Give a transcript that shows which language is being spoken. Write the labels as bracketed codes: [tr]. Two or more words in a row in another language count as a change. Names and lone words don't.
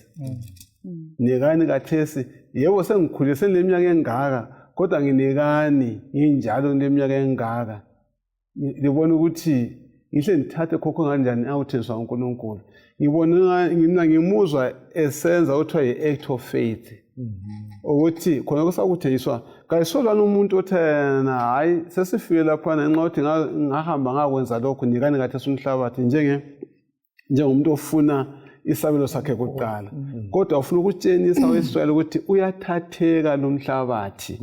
[nd] Nekani kathesi, yebo sengikhulile seneminyaka engaka kodwa nginekani nginjalo neminyaka engaka. Ngibona ukuthi ngihle ngithathe khokho kanjani awuthenjiswa uNkulunkulu. Ngibona ngimuzwa esenza uthiwa yi- [en] act of faith. [nd] Ukuthi khona kusakuthenjiswa kayisolana umuntu othena hayi sesifike lapha ngenxa ukuthi ngahamba ngakwenza lokho nikani kathesi umhlabathi njengomuntu ofuna isabelo sakhe kuqala. Kodwa ufuna ukutshengisa uIsrael ukuthi uyathatheka lo mhlabathi.